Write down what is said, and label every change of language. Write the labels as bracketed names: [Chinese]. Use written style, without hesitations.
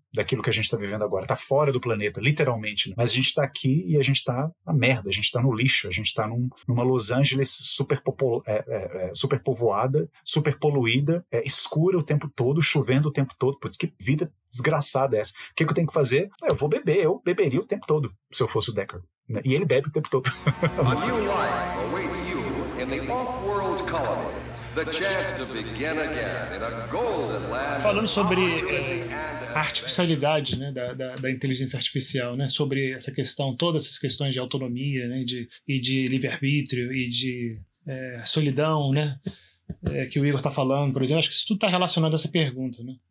[Portuguese] daquilo que a gente está vivendo agora. Está fora do planeta, literalmente. Mas a gente está aqui e a gente está na merda. A gente está no lixo. A gente está numa Los Angeles super povoada, super poluída, escura o tempo todo, chovendo o tempo todo. Putz, que vida desgraçada essa. O que, que eu tenho que fazer? Eu vou beber. Eu beberia o tempo todo, se eu fosse o Deckard. E ele bebe o tempo todo. [English] A new life awaits you in the off-world colony. The chance to begin again in a golden land. [Portuguese] Falando sobre a artificialidade, né, da inteligência artificial, né, sobre essa questão, todas essas questões de autonomia, né, de livre-arbítrio e de solidão, né, que o Igor está falando, por exemplo, acho que isso tudo está relacionado a essa pergunta. Né?